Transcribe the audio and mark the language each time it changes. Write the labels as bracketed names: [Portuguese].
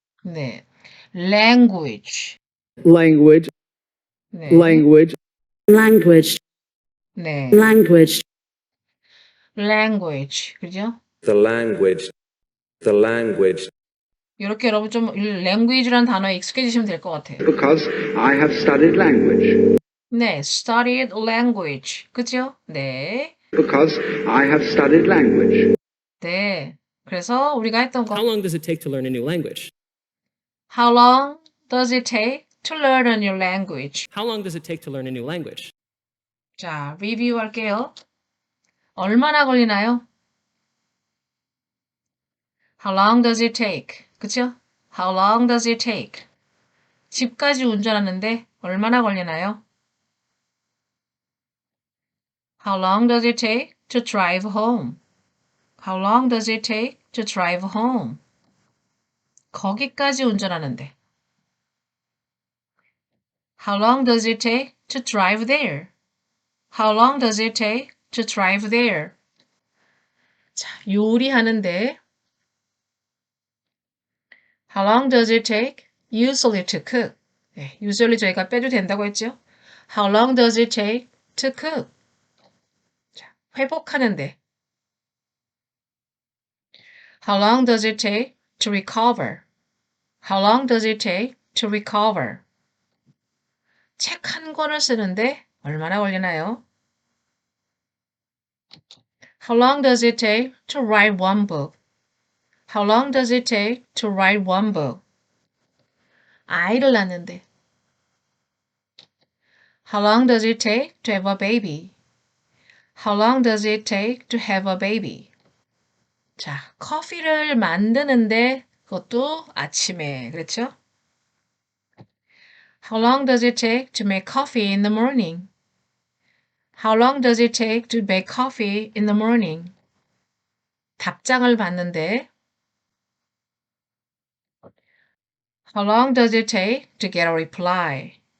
[Korean] 네. language. [English] Language. [Korean] 네. [English] Language. Language. [Korean] 네. [English] Language. [Korean] language. 그죠? [English] The language. The language. [Korean] 이렇게 여러분 좀 language라는 단어에 익숙해지시면 될 것 같아요. [English] Because I have studied language. [Korean] 네. [English] studied language. [Korean] 그죠? 네. [English] Because I have studied language. [Korean] 네. 그래서 우리가 했던 거 [English] How long does it take to learn a new language? How long does it take to learn a new language? How long does it take to learn a new language? [Korean] 자, 리뷰 할게요. 얼마나 걸리나요? [English] How long does it take? [Korean] 그쵸? [English] How long does it take? [Korean] 집까지 운전하는데 얼마나 걸리나요? [English] How long does it take to drive home? How long does it take to drive home? [Korean] 거기까지 운전하는데 [English] How long does it take to drive there? How long does it take to drive there? [Korean] 자, 요리하는데 [English] How long does it take usually to cook? [Korean] 네, usually 저희가 빼도 된다고 했죠? [English] How long does it take to cook? [Korean] 자, 회복하는데 [English] How long does it take to recover? How long does it take to recover? [Korean] 책 한 권을 쓰는데 얼마나 걸리나요? [English] How long does it take to write one book? How long does it take to write one book? [Korean] 아이를 낳는데 [English] How long does it take to have a baby? How long does it take to have a baby? [Korean] 자, 커피를 만드는데 그것도 아침에, 그렇죠? [English] How long does it take to make coffee in the morning? How long does it take to make coffee in the morning? [Korean] 답장을 받는데 [English] How long does it take to get a reply?